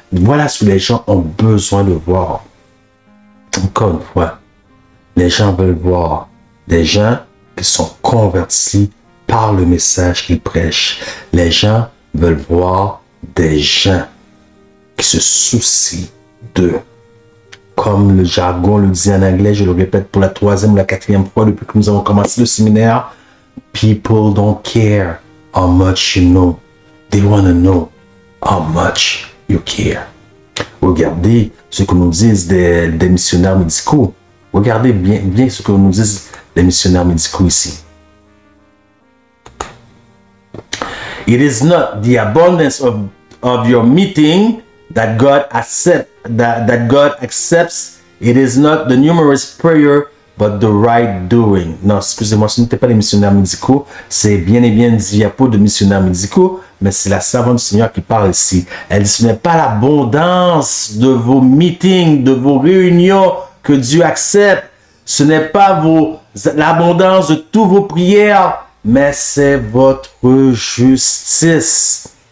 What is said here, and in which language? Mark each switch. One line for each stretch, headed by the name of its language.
French: Voilà ce que les gens ont besoin de voir. Encore une fois, les gens veulent voir des gens qui sont convertis par le message qu'ils prêchent. Les gens veulent voir des gens qui se soucient d'eux. Comme le jargon le dit en anglais, je le répète pour la troisième ou la quatrième fois depuis que nous avons commencé le séminaire,
English: people don't care how much you know. They want to know how much you care.
French: Regardez ce que nous disent des missionnaires médicaux. Regardez bien ce que nous disent les missionnaires médicaux ici.
English: It is not the abundance of your meeting that God accepts. It is not the numerous prayer, but the right doing.
French: Non, excusez-moi, ce n'était pas les missionnaires médicaux. C'est bien et bien une diapo de missionnaires médicaux, mais c'est la servante du Seigneur qui parle ici. Elle dit, ce n'est pas l'abondance de vos meetings, de vos réunions que Dieu accepte. Ce n'est pas l'abondance de toutes vos prières, mais c'est votre justice.